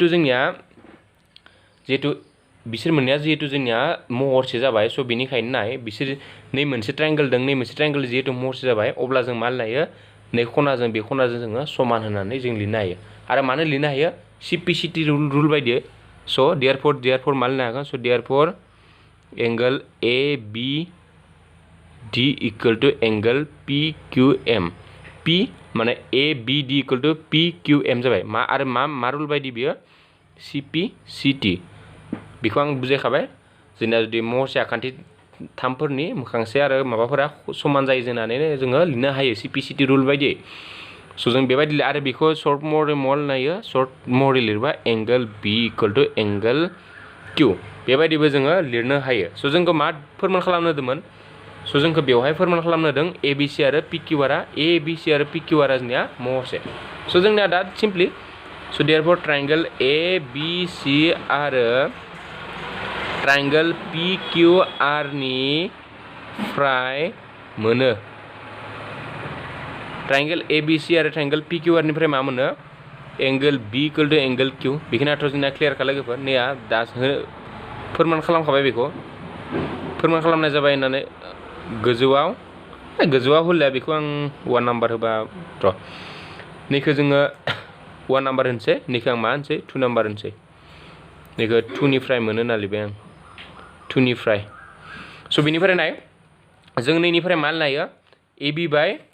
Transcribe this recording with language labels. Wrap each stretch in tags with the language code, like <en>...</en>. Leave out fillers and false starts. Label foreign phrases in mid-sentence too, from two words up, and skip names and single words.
<brx>जिहेतु बिसोर मोननैया जिहेतु जोंनिया महरसे जाबाय स' बेनिखायनो नाय बिसोर नै मोनसे ट्रायंगल दं नै मोनसे ट्रायंगल जिहेतु महरसे जाबाय अब्ला जों मा लायो नै खनाजों बे खनाजों जोङो समान होनानै जों लिरनो हायो आरो मानो लिरनो हायो CPCT रुल बायदि स' देयारफोर मा लिरनो हागोन स'</brx> <en>therefore angle</en> <brx>ABD</brx> <en>equal to angle PQM</en> <brx>P माने ABD</brx> <en>equal to</en> <brx>PQM जाबाय मा रुल बायदि बियो CPCT बेखौ आं बुजायखाबाय जोंना जुदि महरसे आखान्थि थामफोरनि मोखांसे आरो माबाफोरा समान जायो होननानै जोङो लिरनो हायो CPCT रुल बायदि स' जों बेबायदि आरो बेखौ सर्ट महरै नायो सर्ट महरै लिरबा</brx> <en>angle B equal to angle Q</en> <brx>बेबायदिबो जोङो लिरनो हायो स' जोंखौ मा फोरमान खालामनो होदोंमोन स' जोंखौ बेवहाय फोरमान खालामनो होदों ABC आरो PQR जोंनिया महरसे स' जोंनिया दा सिम्पलि स'</brx> <en>therefore triangle ABC</en> <brx>आरो ट्रायंगल PQR निफ्राय मोनो ट्रायंगल ABC आरो ट्रायंगल PQR निफ्राय मा मोनो</brx> <en>angle B equal to angle Q</en> <brx>बेखिनियाथ' जोंना क्लियार खा लोगोफोर नैया दा फोरमान खालामखाबाय बेखौ फोरमान खालामनाय जाबाय होननानै गोजौआव होलाया बेखौ आं 1 नाम्बार होबा र' नैखौ जोङो 1 नाम्बार होनसै नैखौ आं मा होनसै 2 नाम्बार होनसै नैखौ 2 निफ्राय मोनो होनना लिरबाय आं 2 निफ्राय स' बेनिफ्राय नाय जों नैनिफ्राय मा लिरनो हायो AB बाय</brx>